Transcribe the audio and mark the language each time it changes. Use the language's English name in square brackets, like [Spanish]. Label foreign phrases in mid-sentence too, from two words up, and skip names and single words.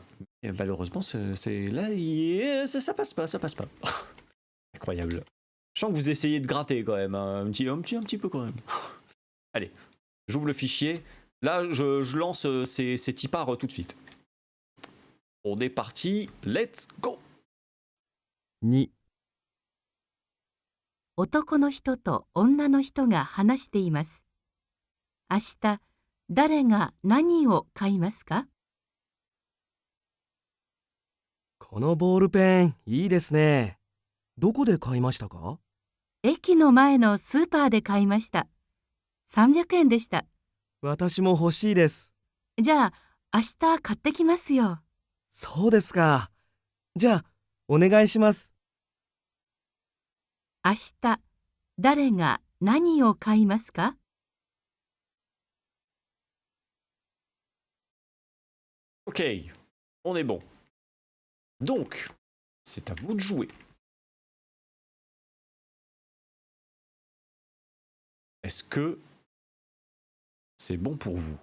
[French] Et malheureusement, c'est là, ça passe pas, ça passe pas. Incroyable. Je sens que vous essayez de gratter quand même, hein, un petit peu quand même. Allez, j'ouvre le fichier. Là, je lance ces tipars tout de suite. On est parti, [English] let's go. [Japanese] 2、男の人と女の人が話しています。明日、誰が何を買いますか？このボールペンいいですね。どこで買いましたか？駅の前のスーパーで買いました。300円でした。私も欲しいです。じゃあ、明日買ってきますよ。そうですか。じゃあ、お願いします。明日、誰が何を買いますか？ [French] Ok, on est bon. Donc, c'est à vous de jouer. Est-ce que c'est bon pour vous?